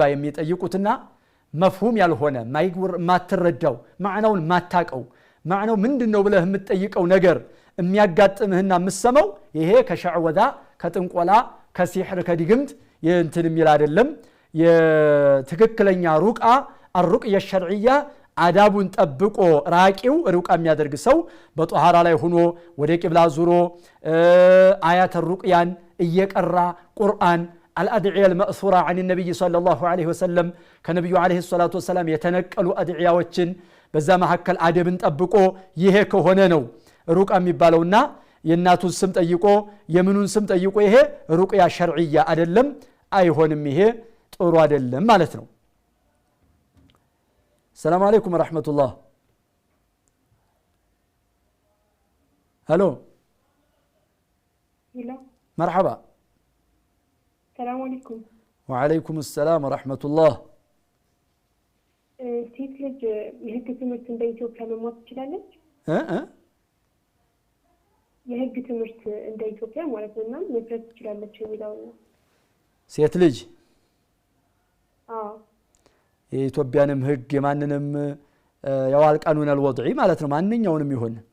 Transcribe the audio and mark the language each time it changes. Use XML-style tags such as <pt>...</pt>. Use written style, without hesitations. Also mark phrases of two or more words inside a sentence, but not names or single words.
<am>የሚጠይቁትና መፍሁም ያልሆነ ማትረዳው ማዕናውን ማታቀው ማዕናው ምንድነው ብለህ የምትጠይቀው ነገር የሚያጋጥምህና የምትሰማው ይሄ ከሻዕወዛ ከጥንቆላ ከሲሕር ከዲግምት እንትን የሚል አይደለም። የትክክለኛ ሩቃ</am> <ar>الرقية الشرعية</ar> <am>አዳቡን ጠብቆ ራቂው ሩቃ የሚያደርግ ሰው በጧሃራ ላይ ሆኖ ወደ ቂብላ ዙሮ አያተ ሩቅያን እየቀራ ቁርአን</am> <ar>الأدعية المأثورة عن النبي صلى الله عليه وسلم كنبي عليه الصلاة والسلام يتنقلوا</ar> <am>أدعياዎችን በዛ መሐከል አደብን ጠብቆ ይሄ ከሆነ ነው ሩቃ የሚባለውና የእናቱን ስም ጠይቆ የምኑን ስም ጠይቆ ይሄ</am> <ar>الرقية الشرعية</ar> <am>አይደለም። አይሆንም። ይሄ ጥሩ አይደለም ማለት ነው።</am> <ar>السلام عليكم ورحمة الله. هلو. هلا. مرحبا. السلام عليكم. وعليكم السلام ورحمة الله.</ar> <am>ሴት ልጅ የህግ ትምህርት እንደ ኢትዮጵያ መማር ትችላለች? የህግ ትምህርት እንደ ኢትዮጵያ ማለት ነውና መፍረድ ትችላለች የሚለው ነው። ሴት ልጅ አዎ የኢትዮጵያንም ህግ የማንንም ያዋል ቃኑን አልወድዒ ማለት ነው። ማንኛውንም ይሁን</am>